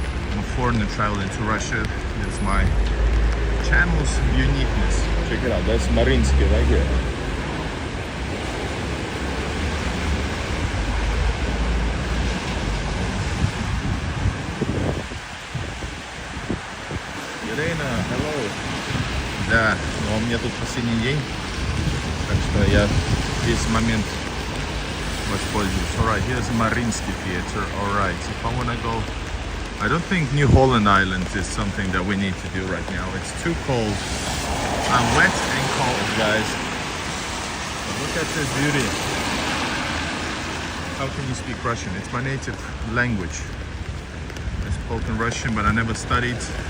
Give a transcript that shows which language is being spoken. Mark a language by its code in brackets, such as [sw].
[en] I'm a foreigner traveling to Russia. It's my channel's uniqueness. Check it out, that's Mariinsky right here. Ирина, hello. [ru] Да, но у меня тут последний день, так что я весь момент воспользуюсь. [en] Alright, here's Mariinsky Theater. Alright, if I wanna go, I don't think New Holland Island is something that we need to do right now. It's too cold. I'm wet and cold, guys. But look at this beauty. How can you speak Russian? It's my native language. I spoke in Russian, but I never studied.